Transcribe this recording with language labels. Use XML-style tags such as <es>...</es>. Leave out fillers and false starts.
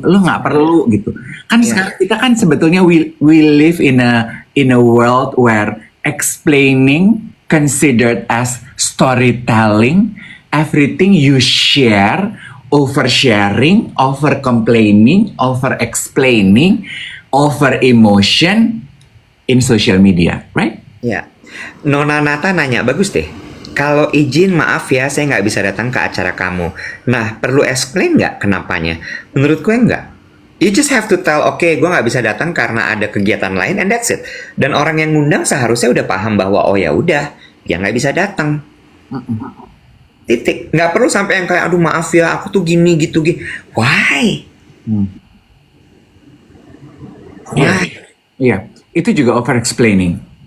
<id>Lo nggak perlu gitu. Kan sekarang kita kan sebetulnya</id> <en>we live in a world where explaining considered as storytelling, everything you share oversharing, over complaining, over explaining, over emotion in social media, right?</en> <id>Ya. Nona Nata nanya, bagus deh. Kalau izin maaf ya, saya nggak bisa datang ke acara kamu. Nah, perlu explain nggak kenapanya? Menurut gue nggak.</id> <en>You just have to tell,</en> <id>oke, gue nggak bisa datang karena ada kegiatan lain,</id> <en>and that's it.</en> <id>Dan orang yang ngundang seharusnya udah paham bahwa, oh ya udah, dia nggak bisa datang. Titik. Nggak perlu sampai yang kayak, aduh maaf ya, aku tuh gini, gitu, gini.</id> <en>Why?</en> <id>Iya,</id> <en>Why?</en> <id>iya. Itu juga over explaining.</id>